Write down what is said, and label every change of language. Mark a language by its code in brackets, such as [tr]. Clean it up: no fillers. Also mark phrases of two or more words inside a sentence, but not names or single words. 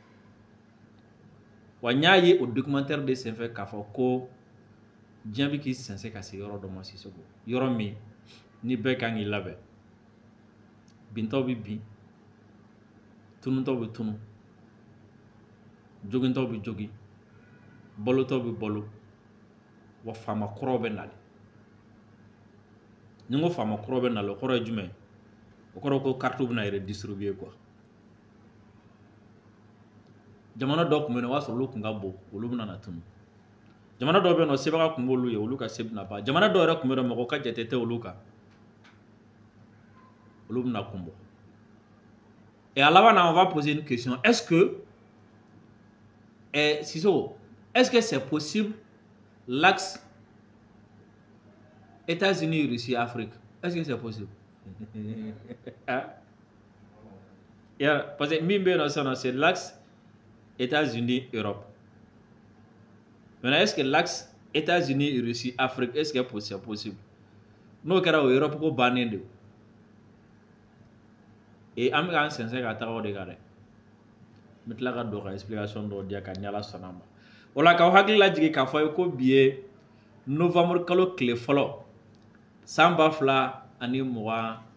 [bm] wa n y'a ye o documentaire de senfɛ k'a fɔ ko diɲɛ bɛ k'i sɛnsɛn ka se yɔrɔ dɔ ma Sisoko yɔrɔ min ni bɛɛ kan k'i labɛn bintɔw bɛ bin tunutɔw bɛ tunu jogintɔw bɛ jogi balotɔw bɛ balo wa faama kɔrɔw bɛ nalen ni n ko faama kɔrɔw bɛ nalen o kɔrɔ ye jumɛn o kɔrɔ ko carte bɛna redistribuer quoi jamana dɔw tun bɛ yen o b'a sɔrɔ olu tun ka bon olu bɛna na tunu jamana dɔw bɛ yen nɔ sebaga tun b'olu ye olu ka se bɛna ban jamana dɔw yɛrɛ tun bɛ yen nɔ mɔgɔ ka jate tɛ olu kan olu bɛna kun bɔ [fr] et à la fin on va poser une question est-ce que Sisoko est-ce que c'est possible l'axe États-Unis Russie Afrique est-ce que c'est possible parce que [bm] min bɛ yen nɔ [fr] c'est l'axe États-Unis Europe maintenant est-ce que l'axe États-Unis Russie Afrique est-ce que c'est possible [bm] n'o kɛra o Europe ko bannen de et an bɛ k'an sɛnsɛn ka taga o de kan dɛ n bɛ tila ka don ka explication dɔw di ka ni Ala sɔnna ma o la k'aw hakili lajigin k'a fɔ ko bi ye novembre kalo tile fɔlɔ san 2024